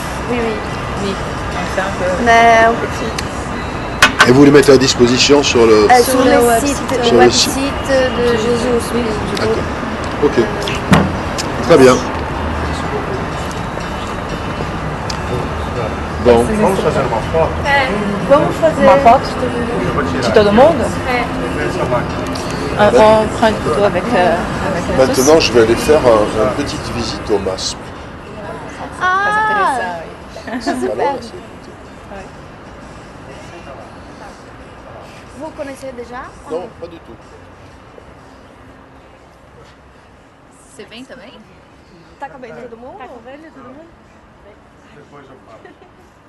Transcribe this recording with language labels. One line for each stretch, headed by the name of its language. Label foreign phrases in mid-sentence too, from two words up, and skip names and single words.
French: Oui, on fait un peu. Mais Et vous les mettez à disposition sur le... Sur le site de Jésus aussi. D'accord. Ok. Très bien. Bon.
Portuguese: Vamos fazer Ma foto de todo mundo?
French: On prend une photo avec la sauce. Maintenant, je vais aller faire une petite visite au MASP. Ah, super. Alors, Vous connaissez déjà? non, pas du tout.
Portuguese: Você vem também? Tá com a todo mundo? Depois eu falo.